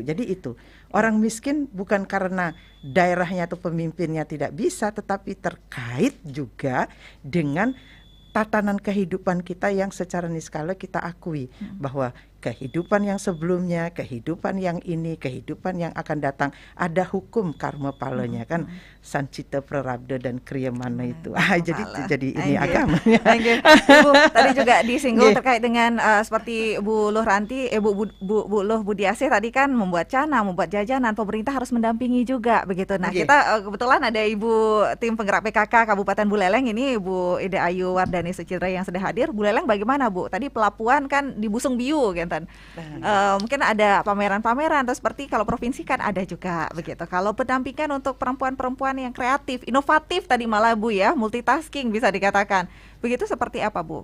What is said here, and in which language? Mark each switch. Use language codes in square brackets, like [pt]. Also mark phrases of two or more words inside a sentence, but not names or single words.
[id] Jadi itu, orang miskin bukan karena daerahnya atau pemimpinnya tidak bisa, tetapi terkait juga dengan tatanan kehidupan kita yang secara niskala kita akui bahwa kehidupan yang sebelumnya, kehidupan yang ini, kehidupan yang akan datang, ada hukum karma palanya kan, [sa] sancita prarabdha [id] dan kriyamana itu. Jadi ini agamanya. Ibu tadi juga disinggung terkait dengan seperti Bu Luh Ranti, Bu Luh Budiasih tadi kan membuat cana, membuat jajanan, pemerintah harus mendampingi juga begitu. Nah, kita kebetulan ada Ibu tim penggerak PKK Kabupaten Buleleng ini, Bu Ida Ayu Wardani Sucitra yang sudah hadir. Buleleng bagaimana, Bu? Tadi pelabuhan kan di Busung Biu gitu. Mungkin ada pameran-pameran atau seperti kalau provinsi kan ada juga begitu. Kalau pendampingan untuk perempuan-perempuan yang kreatif, inovatif tadi malah Bu ya, multitasking bisa dikatakan. Begitu seperti apa, Bu?